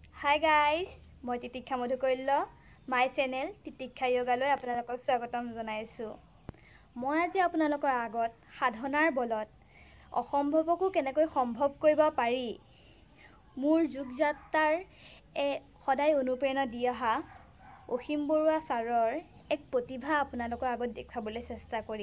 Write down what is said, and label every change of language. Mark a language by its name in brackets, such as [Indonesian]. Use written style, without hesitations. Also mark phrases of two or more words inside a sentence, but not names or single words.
[English] hi guys [Assamese] মই তিতিক্ষা মধুকৈল্য [English] my channel [Assamese] तितिक्षा योगाলৈ আপোনালোকক স্বাগতম জনাইছো। মই আজি আপোনালোকৰ আগত সাধনাৰ বলত অসম্ভৱকো কেনেকৈ সম্ভৱ কৰিব পাৰি মোৰ যুগ যাত্ৰাৰ সদায় অনুপ্ৰেৰণা দি অহা অসীম বৰুৱা ছাৰৰ এক প্ৰতিভা আপোনালোকৰ আগত দেখাবলৈ চেষ্টা কৰিম।